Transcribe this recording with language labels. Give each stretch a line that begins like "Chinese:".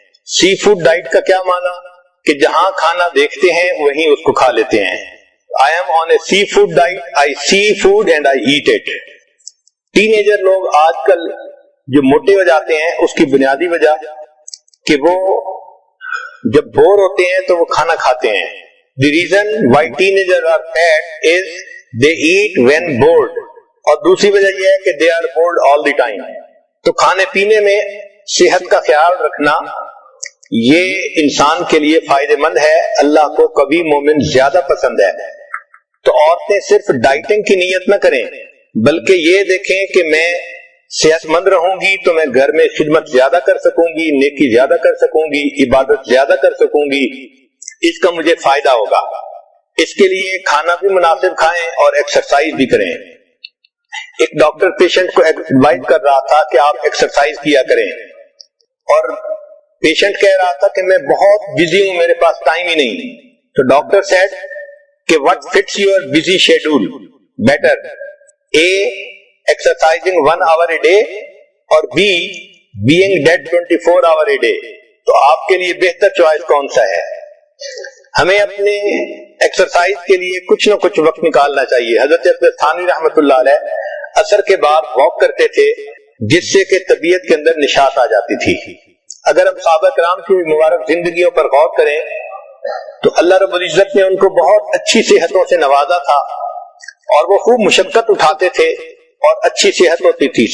Urdu: سی food diet کا کیا معنی کہ جہاں کھانا دیکھتے ہیں وہیں اس کو کھا لیتے ہیں.
English: I am on a seafood diet. I see food and I eat it.
Urdu: Ten ager لوگ آج کل جو موٹے ہو جاتے ہیں اس کی بنیادی وجہ کہ وہ جب بور ہوتے ہیں تو وہ کھانا کھاتے ہیں.
English: The reason why teenagers are fat is they eat when bored.
Urdu: اور دوسری وجہ یہ ہے کہ
English: they are bored all the time.
Urdu: تو کھانے پینے میں صحت کا خیال رکھنا یہ انسان کے لیے فائدہ مند ہے. اللہ کو کبھی مومن زیادہ پسند ہے. تو عورتیں صرف ڈائٹنگ کی نیت نہ کریں بلکہ یہ دیکھیں کہ میں صحت مند رہوں گی تو میں گھر میں خدمت زیادہ کر سکوں گی, نیکی زیادہ کر سکوں گی, عبادت زیادہ کر سکوں گی, اس کا مجھے فائدہ ہوگا. اس کے لیے کھانا بھی مناسب کھائیں اور ایکسرسائز بھی کریں. ایک ڈاکٹر پیشنٹ کو ایڈوائز کر رہا تھا کہ آپ ایکسرسائز کیا کریں, اور پیشنٹ کہہ رہا تھا کہ میں بہت بزی ہوں, میرے پاس ٹائم ہی نہیں. تو ڈاکٹر سیڈ کہ
English: what fits your busy schedule better, A, exercising 1 hour a day, اور B, being dead 24 hour a day.
Urdu: تو آپ کے لیے بہتر چوائس کون سا ہے؟ ہمیں اپنے ایکسرسائز کے لیے کچھ نہ کچھ وقت نکالنا چاہیے. حضرت اقدس تھانوی رحمۃ اللہ علیہ عصر کے بعد واک کرتے تھے جس سے کہ طبیعت کے اندر نشاط آ جاتی تھی. اگر ہم صحابہ کرام کی مبارک زندگیوں پر غور کریں تو اللہ رب العزت نے ان کو بہت اچھی صحتوں سے نوازا تھا اور وہ خوب مشقت اٹھاتے تھے اور اچھی صحت ہوتی تھی.